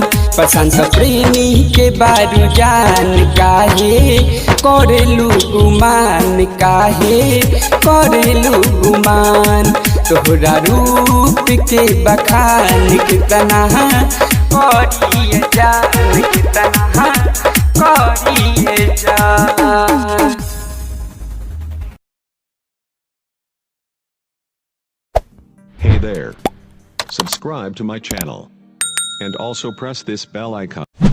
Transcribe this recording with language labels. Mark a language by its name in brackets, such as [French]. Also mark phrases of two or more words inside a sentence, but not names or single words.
[Bhojpuri] प्रशांत प्रेमी के बारू जान काहे करेलू गुमान काहे करेलू गुमान। तोहरा रूप के बखान कितना करिए जान कितना करिए जान। [English] Hey there. Subscribe to my channel. And also press this bell icon.